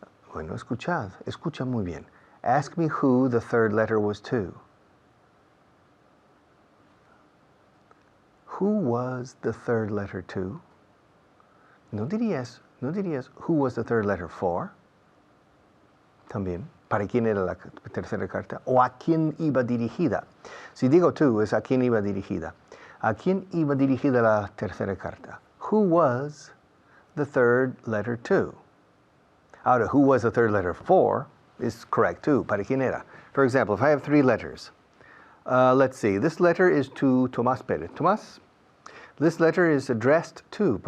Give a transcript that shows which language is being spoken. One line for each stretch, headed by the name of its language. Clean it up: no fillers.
Spanish: Bueno, escucha muy bien.
English: Ask me who the third letter was to. Who was the third letter to?
Spanish: No dirías
English: who was the third letter for.
Spanish: También, ¿para quién era la tercera carta? O ¿a quién iba dirigida? Si digo to, es ¿a quién iba dirigida? ¿A quién iba dirigida la tercera carta?
English: Who was the third letter to? Ahora, who was the third letter for is correct too.
Spanish: ¿Para quién era?
English: For example, if I have 3 letters, let's see, this letter is to Tomás Pérez. Tomás, this letter is addressed to.